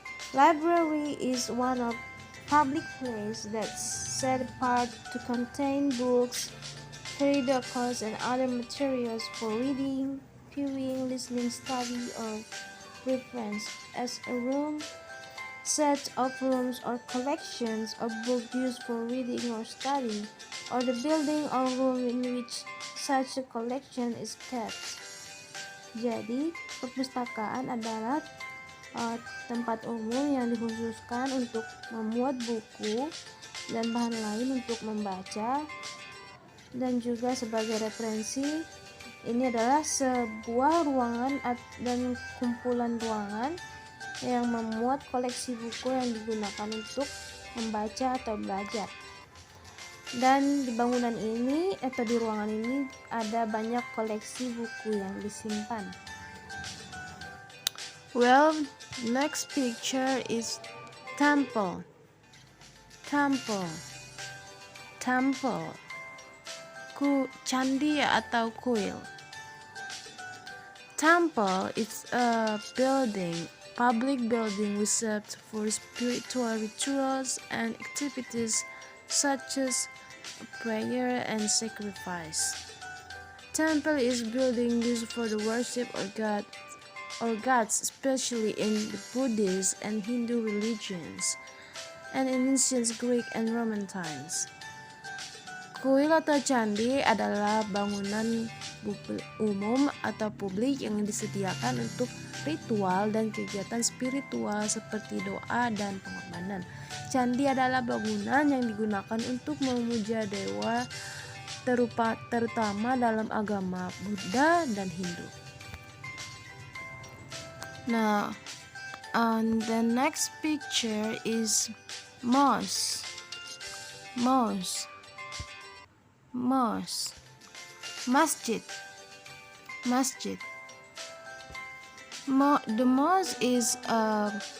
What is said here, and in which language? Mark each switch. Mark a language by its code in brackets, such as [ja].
[en] Library is one of public place that's set apart to contain books, periodicals, and other materials for reading, viewing, listening, study, or reference. As a room, set of rooms or collections of books used for reading or study, or the building or room in which such a collection is kept. [id] Jadi, perpustakaan adalah tempat umum yang dikhususkan untuk memuat buku dan bahan lain untuk membaca, dan juga sebagai referensi. Ini adalah sebuah ruangan dan kumpulan ruangan yang memuat koleksi buku yang digunakan untuk membaca atau belajar. Dan di bangunan ini atau di ruangan ini ada banyak koleksi buku yang disimpan. [en] Well, next picture is temple. Temple. Temple. [id] Candi atau kuil. [en] Temple is a building, public building reserved for spiritual rituals and activities such as prayer and sacrifice. Temple is building used for the worship of God or gods, especially in the Buddhist and Hindu religions, and in ancient Greek and Roman times. [id] Kuil atau candi adalah bangunan umum atau publik yang disediakan untuk ritual dan kegiatan spiritual seperti doa dan pengorbanan. Candi adalah bangunan yang digunakan untuk memuja dewa, terutama dalam agama Buddha dan Hindu. [en] Now, the next picture is mosque. Mosque. Mosque. Masjid. Masjid. The mosque is a